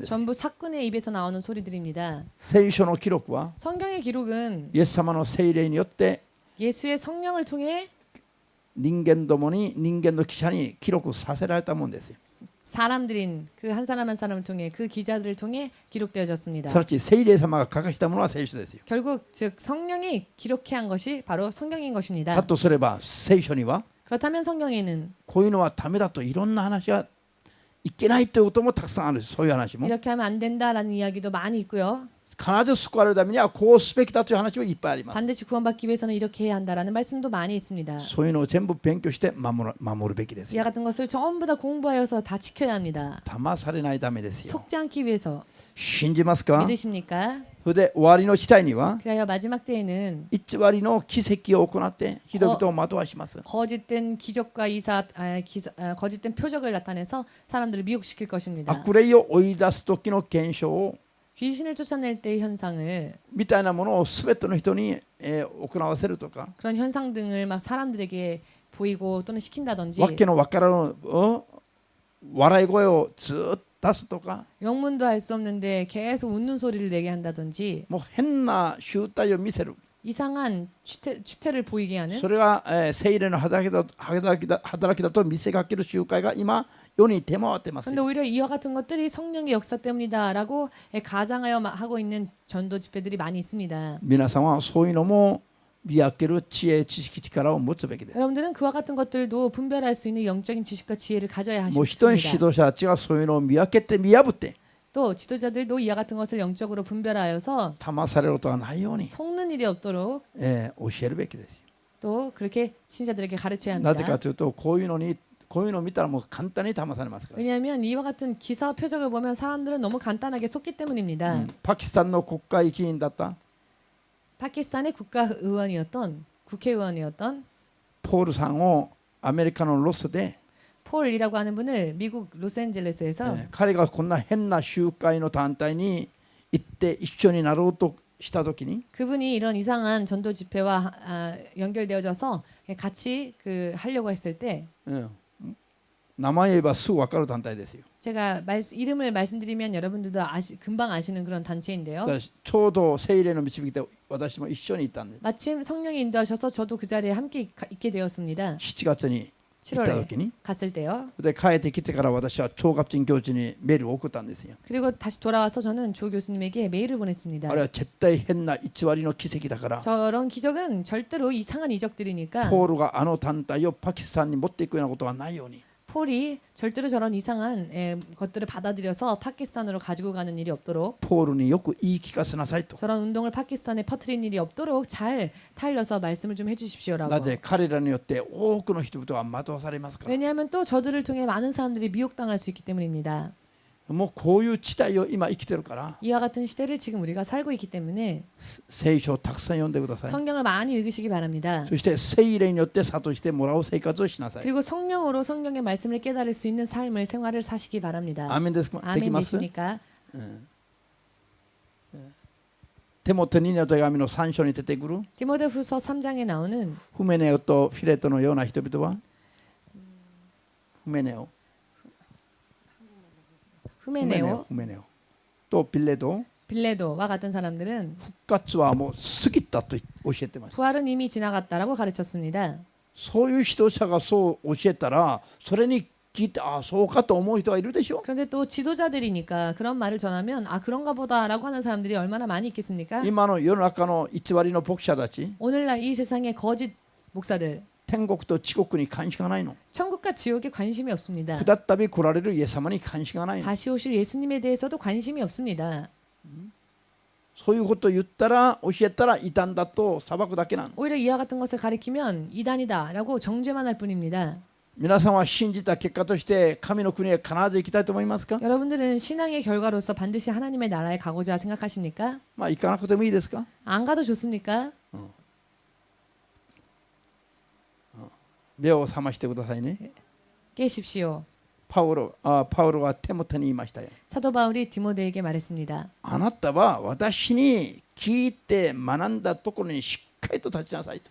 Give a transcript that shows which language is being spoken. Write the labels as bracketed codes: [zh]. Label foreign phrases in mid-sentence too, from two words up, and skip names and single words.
[ko] 전부 사꾼의 입에서 나오는 소리들입니다. [ja] 聖書の記録は [ko] 성경의 기록은 [ja] イエス様の聖霊によって [ko] 예수의 성령을 통해 [ja] 人間どもに人間の記者に記録させられたもんですよ [ko] 사람들인 그 한 사람 한 사람을 통해 그 기자들을 통해 기록되어졌습니다. [ja] すなわち聖霊様が書かしたものは聖書ですよ [ko] 결국 즉 성령이 기록해 한 것이 바로 성경인 [ja] だ [ko] 것입니다. [ja] とすれば聖書には [ko] 그렇다면 성경에는 [ja] こういうのはダメだといろんな話がいけないということもたくさんあるそういう話も [ko] 이렇게 하면 안 된다라는 이야기도 많이 있고요. [ja] 必ず救われるためにはこうすべきだという話もいっぱいあります [ko] 반드시 구원받기 위해서는 이렇게 해야 한다라는 말씀도 많이 있습니다. [ja] そういうのを全部勉強して守るべきです [ko] 이와 [ja] よ [ko] 같은 것을 전부 다 공부하여서 다 지켜야 합니다. [ja] 騙されないためですよ [ko] 속지 않기 위해서 [ja] 信じますか [ko] 믿으십니까? [ja] それで終わりの時代には [ko] 그래야 마지막 때에는 [ja] 偽りの奇跡を行って人々を惑わします [ko] 거짓된 기적과 거짓된 표적을 나타내서 사람들을 미혹시킬 것입니다. [ja] 悪霊を追い出す時の現象を [ko] 귀신을 쫓아낼 때의 현상을 [ja] みたいなものを全ての人に行わせるとか [ko] 그런 현상 등을 막 사람들에게 보이고 또는 시킨다든지 [ja] わけのわからん笑い声をずっと出すとか [ko] 영문도 알 수 없는데 계속 웃는 소리를 내게 한다든지 [ja] もう変な集体を見せる [ko] 이상한 추태를 보이게 하는 [ja] それが聖霊の働きだと見せかける集会が今世に出回ってます [ko] 근데 오히려 이와 같은 것들이 성령의 역사 때문이다라고 가장하여 하고 있는 전도 집회들이 많이 있습니다. [ja] 皆さんはそういうのも見分ける知恵知識力を持つべきです。 [ko] 여러분들은 그와 같은 것들도 분별할 수 있는 영적인 지식과 지혜를 가져야 [ja] もう人に指 [ko] 하십니다. [ja] 導者たちがそういうのを見分けて見破って [ko] 또 지도자들도 이와 같은 것을 영적으로 분별하여서 [ja] 騙されることがないように、 [ko] 속는 일이 없도록 [ja] 教えるべきですよ。 [ko] 또 그렇게 신자들에게 가르쳐야 [ja] なぜか [ko] 합니다. [ja] というとこういうのを見たらもう簡単に騙されますから、 [ko] 왜냐하면 이와 같은 기사와 표적을 보면 사람들은 너무 간단하게 속기 때문입니다. [ja] パキスタンの国会議員だった [ko] 파키스탄의 국회의원이었던 [ja] ポールさんをアメリカのロスで、 [ko] 폴이라고 하는 분을 미국 로스앤젤레스에서 [ja] 彼がこんな変な集会の団体に行って一緒になろうとした時に [ko] 그분이 이런 이상한 전도 집회와 연결되어져서 같이 하려고 했을 때 [ja] 名前言えばすぐ分かる団体ですよ。 [ko] 제가 이름을 말씀드리면 여러분들도 금방 아시는 그런 단체인데요. [ja] だからちょうど聖霊の導きで私も一緒に行ったんです。 [ko] 마침 성령이 인도하셔서 저도 그 자리에 함께 있게 되었습니다. [ja] 7 月に行った [ko] 7월에 [ja] 時に [ko] 갔을 때요. [ja] で帰ってきてから私は超合鎮教授にメールを送ったんですよ。 [ko] 그리고 다시 돌아와서 저는 조 교수님에게 메일을 보냈습니다. [ja] あれは絶対変な偽りの奇跡だから、 [ko] 저런 기적은 절대로 이상한 이적들이니까 [ja] ポールがあの団体をパキスタンに持っていくようなことはないように、 [ko] 폴이 절대로 저런 이상한 것들을 받아들여서 파키스탄으로 가지고 가는 일이 없도록 [ja] ポールによく言い聞かせなさいと。 [ko] 저런 운동을 파키스탄에 퍼뜨린 일이 없도록 잘 타일러서 말씀을 좀 해주십시오라고. [ja] なぜ彼らによって多くの人々は惑わされますから。 [ko] 왜냐하면 또 저들을 통해 많은 사람들이 미혹당할 수 있기 때문입니다. [ja] もうこういう時代を今生きてるから、 [ko] 이와 같은 시대를 지금 우리가 살고 있기 때문에 [ja] 聖書をたくさん読んでください。 [ko] 성경을 많이 읽으시기 바랍니다. [ja] そして聖霊によって諭してもらう生活をしなさい。 [ko] 그리고 성령으로 성경의 말씀을 깨달을 수 있는 삶을 생활을 사시기 바랍니다. [ja] アーメンですか。でき [ko] 아멘 [ja] ます。 [ko] 되십니까? [ja] テモテ2の手紙の3章に出てくる [ko] 디모데후서 3장에 나오는 [ja] フメネオとフィレトのような人々は、フメネオ [ko] 후메네오, [ja] フメネオとピレド、 [ko] 빌레도와 같은 사람들은 [ja] 復活はもう過ぎたと教えてます。 [ko] 부활은 이미 지나갔다라고 가르쳤습니다. [ja] そういう指導者がそう教えたら、それに聞いて、ああそうかと思う人がいるでしょ。 [ko] 그런데 또 지도자들이니까 그런 말을 전하면 아 그런가 보다라고 하는 사람들이 얼마나 많이 있겠습니까? [ja] 今の世の中の偽りの牧者たち、 [ko] 오늘날 이 세상의 거짓 목사들 [ja] 天国と地獄に関心がないの。 [ko] 천국과 지옥에 관심이 없습니다. [ja] 再び来られるイエス様に関心がないの。 [ko] 다시 오실 예수님에 대해서도 관심이 없습니다. [ja] そういうことを言ったら、教えたら異端だと裁くだけなの。 [ko] 오히려 이와 같은 것을 가리키면 이단이다라고 정죄만 할 뿐입니다. [ja] 皆さんは信じた結果として神の国へ必ず行きたいと思いますか？ [ko] 여러분들은 신앙의 결과로서 반드시 하나님의 나라에 가고자 생각하십니까? [ja] まあ行かなくてもいいですか？ [ko] 안 가도 좋습니까? [ja] 目を覚ましてくださいね。 [ko] 깨십시오. [ja] パウロがテモテに言いましたよ。 [ko] 사도 바울이 디모데에게 말했습니다. [ja] あなたは私に聞いて学んだところにしっかりと立ちなさいと。